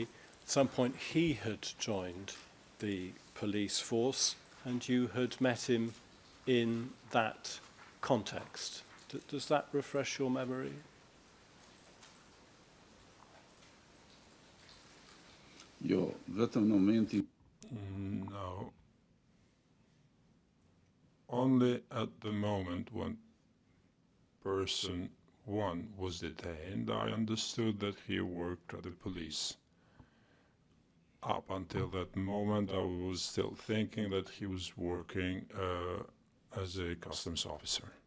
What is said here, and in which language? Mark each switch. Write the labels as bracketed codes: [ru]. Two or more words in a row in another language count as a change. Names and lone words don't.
[en] At some point he had joined the police force and you had met him in that context. Does that refresh your memory? [sq] io vetëm në momentin [en] No. Only at the moment when person one was detained, I understood that he worked at the police. Up until that moment, I was still thinking that he was working as a customs officer.